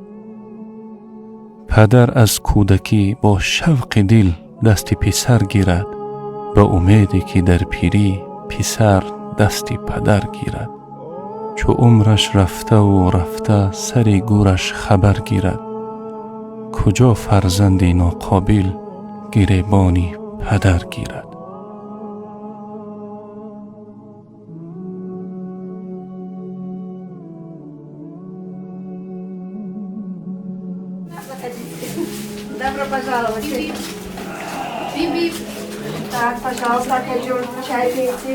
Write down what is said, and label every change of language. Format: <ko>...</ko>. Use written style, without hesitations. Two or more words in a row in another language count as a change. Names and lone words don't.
<fa>پدر از کودکی با شوق دل دست پسر گیرد، به امیدی که در پیری پسر دست پدر گیرد. چو عمرش رفته و رفته سر گورش خبر گیرد، کجا فرزند ناقابل گریبانی پدر گیرد.</fa> <ru>Добро пожаловать. Биби. Так, пожалуйста, хочу чай пейте.</ru>